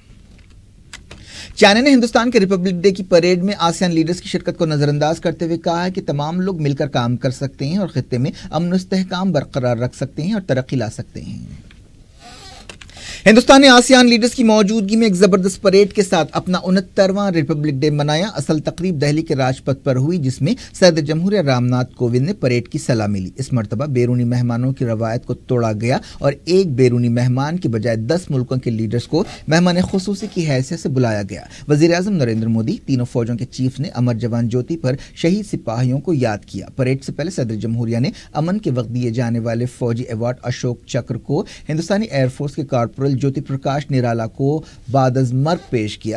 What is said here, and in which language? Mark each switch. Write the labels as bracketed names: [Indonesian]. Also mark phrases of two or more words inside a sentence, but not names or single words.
[Urdu] چائنا نے ہندوستان کے ریپبلک ڈے کی پریڈ میں آسیان لیڈرز کی شرکت کو نظر انداز کرتے ہوئے کہا ہے کہ تمام لوگ مل کر کام کر سکتے ہیں اور خطے میں امن و استحکام برقرار رکھ سکتے ہیں اور ترقی لا سکتے ہیں۔ ہندوستان نے آسیان لیڈرز کی موجودگی میں ایک زبردست پریڈ کے ساتھ اپنا 69واں ریپبلک ڈے منایا۔ اصل تقریب دہلی کے راج پتھ پر ہوئی جس میں صدر جمہوریہ رام ناتھ کووند نے پریڈ کی سلامی لی۔ اس مرتبہ بیرونی مہمانوں کی روایت کو توڑا گیا اور ایک بیرونی مہمان کے بجائے 10 ملکوں کے لیڈرز کو مہمان خصوصی کی حیثیت سے بلایا گیا۔ وزیر اعظم نریندر مودی، تینوں فوجوں کے چیف نے امر جوان جیوتی پر شہید سپاہیوں کو یاد کیا۔ پریڈ سے پہلے صدر جمہوریہ نے امن کے وقت دیے جانے والے فوجی ایوارڈ اشوک چکر کو ہندوستانی ایئر فورس کے کارپورل جیوتی پرکاش نرالا کو بعد از مرگ پیش کیا۔